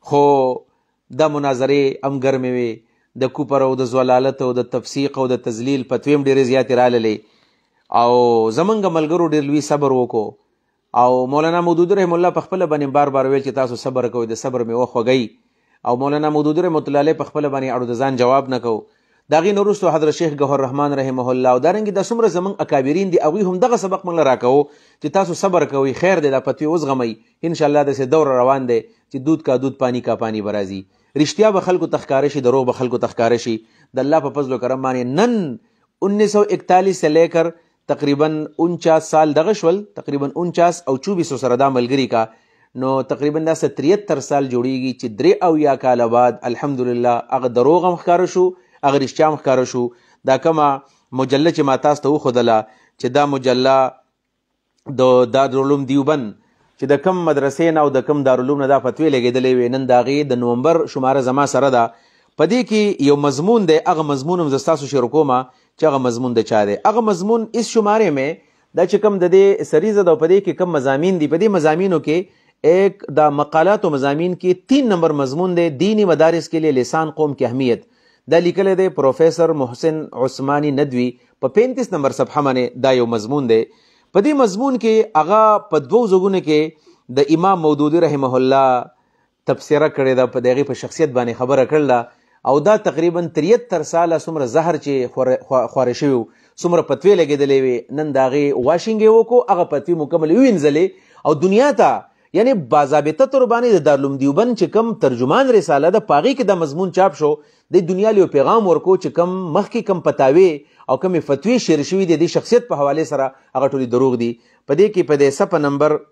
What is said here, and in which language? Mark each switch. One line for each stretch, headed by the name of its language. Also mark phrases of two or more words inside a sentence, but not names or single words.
Pashto: خو دا مناظرې هم ګرمې وي، د کوپر او د زلالت او د تفسیق او د تذلیل فتوی هم ډېرې زیاتې راللې او زمونږ ملګرو ډېر لوی صبر وکړو او مولانا مودودی رحمه الله په خپله باندې بار بار ویل چې تاسو صبر کوئ، د صبر مې وخوږئ او مولانا مودودی رحمة الله علیه په خپله باندې اړو د ځان جواب نه کو. د هغې نه وروستو حضرت شیخ ګوهر رحمان رحمه الله او دارنګې دا څومره زموږ اکابرین دي هغوی هم دغه سبق موږ له راکوو چې تاسو صبر کوئ خیر دی دا فتوې وزغمئ انشاءالله داسې دور روان دی چې
Urdu: دود کا دود پانی کا پانی
Pashto: به راځي رښتیا به خلکو ته ښکاره شي دروغ به خلکو ته ښکاره شي د الله په فضل و کرم باندې نن 1941
Urdu: سے لے کر
Pashto: تقریباً 49 سال دغه شول تقریباً 49 او 24 سره دا ملګري کا نو تقریبا دا 73 سال جوړیږي چې 83 کال بعد الحمدلله هغه دروغ هم ښکاره شو هغه رښتیا هم ښکاره شو دا کومه مجله چې ما تاسو ته وښودله چې دا مجله د دارالعلوم دیوبند چې د کم مدرسې نه او د کم دارالعلوم نه دا فتوې لګېدلې وې نن د هغې د نومبر شماره زما سره ده په دې کې یو مضمون دی هغه مضمون هم زه ستاسو شروع کومه چې هغه مضمون د چا دی هغه مضمون
Urdu: اس شمارے میں
Pashto: دا چې کم د دې سریزه ده په دې کې کم مضامین دي په دې مضامینو کې ایک دا مقالات و مضامین کې 3 نمبر مضمون دی دینی مدارس کے لیے لسان قوم کی اہمیت دا لیکل دی پروفیسر محسن عثمانی ندوی په 35 نمبر صفحه باندې دا یو مضمون دی په دې مضمون کې هغه په 2 ځګونو کې د امام مودودي رحمه الله تبصره کړې ده په دغه په شخصیت باندې خبره کړله او دا تقریبا 73 ساله څومره زهر چې خواره شوي څومره فتوې لګېدلې وې نن د هغې واشنګ یې وکړو هغه فتوې مکمل ووینځلې او دنیا ته یعنی باضابطه طور باندې د دارالعلوم دیوبند چې کم ترجمان رساله ده په هغې کې دا مضمون چاپ شو د دنیا له یو پیغام ورکو چې کم مخکې کم فتاوې او کمې فتوې شیر شوي دي د شخصیت په حوالې سره هغه ټولې دروغ دي په دې کې په دې صفحه نمبر